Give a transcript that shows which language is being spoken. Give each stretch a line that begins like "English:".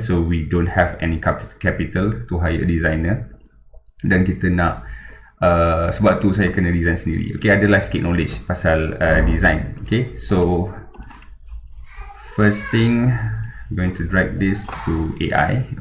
English: So we don't have any capital to hire a designer.
Malay: Dan kita nak sebab tu saya kena design sendiri. Okay, adalah sikit knowledge pasal design.
English: Okay, so first thing, I'm going to drag this to AI.